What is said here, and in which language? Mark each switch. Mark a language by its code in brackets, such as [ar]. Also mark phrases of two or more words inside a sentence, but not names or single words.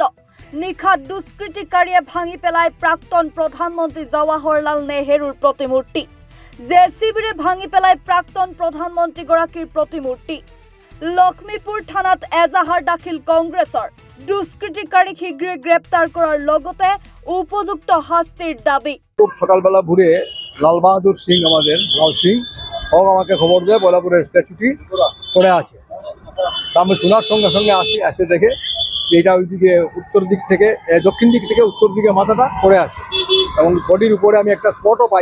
[as] নিশা দুষ্কৃতিকাৰীয়ে ভাঙি পেলাই প্ৰাক্তন প্ৰধানমন্ত্ৰী জৱাহৰলাল নেহৰুৰ প্ৰতিমূৰ্তি। জেচিবিৰে ভাঙি পেলাই প্ৰাক্তন প্ৰধানমন্ত্ৰীগৰাকীৰ প্ৰতিমূৰ্তি। লক্ষ্মীপুৰ থানাত এজাহাৰ দাখিল কংগ্ৰেছৰ। দুষ্কৃতিকাৰীক শীঘ্ৰে গ্ৰেপ্তাৰ কৰাৰ লগতে উপযুক্ত শাস্তির দাবি। [bn] খুব সকালবেলা ঘুরে লাল বাহাদুর সিং আমাদের লাল সিং ও আমাকে খবর দেয় বলাপুরের স্ট্যাচুটি পড়ে আছে। তা আমি শোনার সঙ্গে সঙ্গে আসে দেখে যে এটা ওইদিকে উত্তর দিক থেকে দক্ষিণ দিক থেকে উত্তর দিকে মাথাটা পড়ে আছে এবং বডির উপরে আমি একটা স্পটও পাই।